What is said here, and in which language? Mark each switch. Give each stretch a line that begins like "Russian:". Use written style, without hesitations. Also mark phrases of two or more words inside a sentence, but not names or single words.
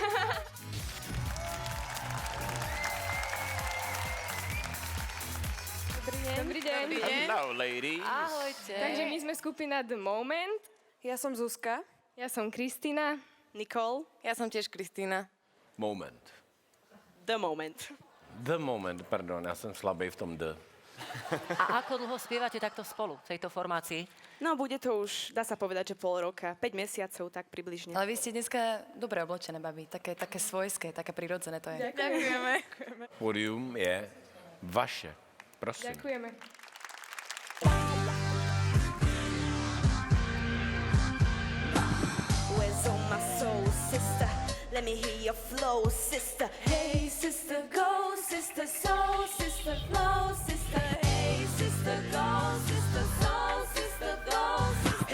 Slovak: Dobrý deň.
English: Hello, ladies.
Slovak: Ahojte. Takže my sme skupina The Moment. Ja som Zuzka. Ja som Kristina. Nicole. Ja som tiež Kristína. Moment. The Moment. The moment,
Czech: pardon, já jsem slabý v tom the.
Slovak: A ako dlho spievate takto spolu, v tejto formácii? No, bude to už, dá sa povedať, že pol roka. 5 mesiacov, tak približne. Ale vy ste dneska dobre oblečené, babi. Také svojské, také prirodzené to je. Ďakujeme. Pódium je vaše. Prosím. Ďakujeme.
English: Where's all my soul, sister? Let me hear your flow, sister. Hey, sister, go, sister, soul, sister, flow, sister. Hey, sister, go, sister, soul, sister, go, sister.